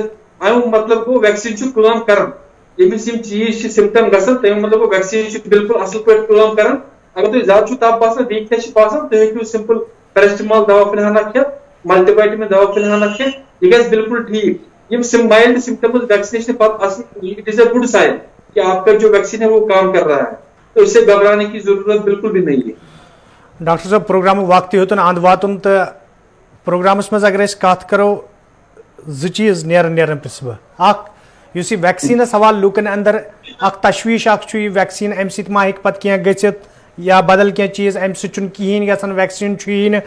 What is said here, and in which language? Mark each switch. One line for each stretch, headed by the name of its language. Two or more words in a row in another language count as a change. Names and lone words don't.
Kashmiri: امیُک مطلب گوٚو ویکسیٖن چھُ کٲم کران. ییٚمِس یِم چیٖز چھِ سِمپٹم گژھان تَمیُک مطلب گوٚو ویکسیٖن چھُ بالکل اصل پٲٹھۍ کٲم کران. اگر تۄہہِ زیادٕ چھُو تپ باسان, ویٖکنیس چھِ باسان, تُہۍ ہیٚکِو
English: simple paracetamol
Kashmiri: دوا فِلحانا کھٮ۪تھ,
English: multi vitamin
Kashmiri: دوا فِلحانا کھٮ۪تھ, یہِ گژھِ بالکل ٹھیک. یِم
English: mild symptoms
Kashmiri: ویکسینیشن پتہٕ آسان,
English: it is a good sign
Urdu: کہ آپ کا جو ویکسین ہے وہ کام کر رہا ہے, تو اس سے گھبرانے کی ضرورت بالکل بھی نہیں ہے.
Kashmiri: ڈاکٹر صٲب پروگرامُک وقتٕے یوت نہٕ اَنٛد واتُن تہٕ پروگرامس منٛز اگر أسۍ کتھ کرو 2 چیٖز نیران پرٛژھٕ بہٕ. اکھ یُس یہِ ویکسیٖنس حوالہٕ لوٗکن اندر اکھ تشویش اکھ چھُ یہِ ویکسیٖن امہِ سۭتۍ ما ہیٚکہِ پتہٕ کینٛہہ گٔژھِتھ یا بدل کینٛہہ چیٖز امہِ سۭتۍ چھُنہٕ کِہینۍ گژھان, ویکسیٖن چھُیی نہٕ.